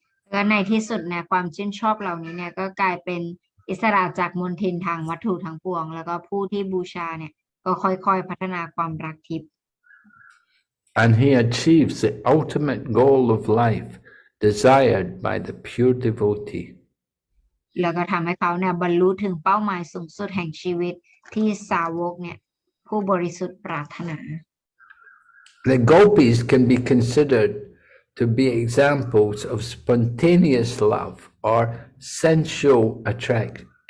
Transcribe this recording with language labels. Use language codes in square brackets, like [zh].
[th] และในที่สุดเนี่ยความชื่นชอบเหล่านี้เนี่ยก็กลายเป็นอิสระจากมลทินทางวัตถุทั้งปวงแล้วก็ผู้ที่บูชาเนี่ยก็ค่อยๆพัฒนาความรักทิพย์ [en] And he achieves the ultimate goal of life desired by the pure devotee. [th] แล้วก็ทำให้เขาเนี่ยบรรลุถึงเป้าหมายสูงสุดแห่งชีวิตที่สาวกเนี่ยผู้บริสุทธิ์ปรารถนา [en] The gopis can be considered to be examples of spontaneous love or sensual attraction.